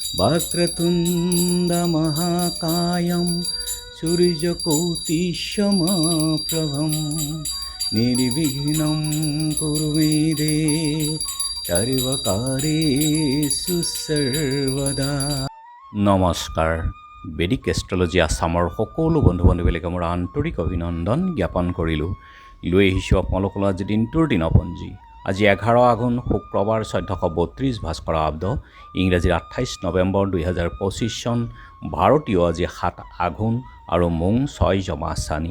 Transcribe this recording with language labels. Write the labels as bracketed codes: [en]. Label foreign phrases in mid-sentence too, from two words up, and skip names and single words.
[sa] वक्रतुण्डमहाकायं सूर्यकोटिसमप्रभं निर्विघ्नं कुरु मे देव सर्वकार्येषु सर्वदा। [as] নমস্কাৰ। [en] Vedic astrology [as] আছামৰ সকলো বন্ধু বান্ধৱীলৈকে মোৰ আন্তৰিক অভিনন্দন জ্ঞাপন কৰিলোঁ। লৈ আহিছোঁ আপোনালোকলৈ আজি দিনটোৰ দিনপঞ্জী। আজি 11 আঘোণ শুক্ৰবাৰ 1432 ভাস্কৰাব্দ, ইংৰাজীৰ 28 নৱেম্বৰ 2025 চন, ভাৰতীয় আজি 7 আঘোণ আৰু মোং 6 জমা চানি।